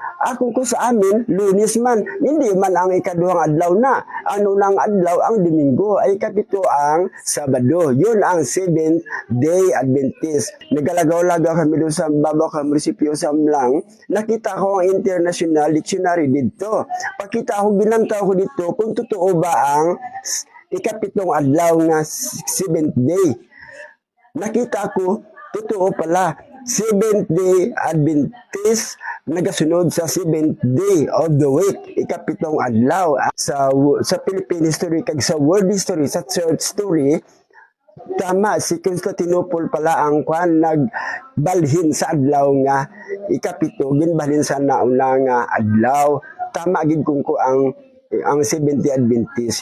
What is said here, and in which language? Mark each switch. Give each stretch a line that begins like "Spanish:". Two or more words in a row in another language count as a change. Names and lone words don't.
Hiligaynon: Kung sa amin, Lunes man, hindi man ang ikaduhang adlaw na. Ano nang adlaw ang Domingo ay kapito ang Sabado. Yun ang Seventh Day Adventist. Nagalagaw-lagaw kami doon sa babaw ka munisipyo sa Amlang.
Filipino: Nakita ko ang International Dictionary dito.
Hiligaynon: Pakita ko, ginantaw ko dito kung totoo ba ang ikapitong adlaw na Seventh Day.
Filipino: Nakita ko, totoo pala.
Hiligaynon: Seventh Day Adventist nagasunod sa
English: 7th day of the week,
Hiligaynon: ikapitong adlaw. Sa
English: Philippine history
Hiligaynon: kag sa
English: world history,
Hiligaynon: sa
English: church story,
Hiligaynon: tama si Constantinople pala ang nagbalhin sa adlaw nga ikapito, ginbalhin sa nauna nga adlaw. Tama gid kung ko ang Seventh Day Adventist.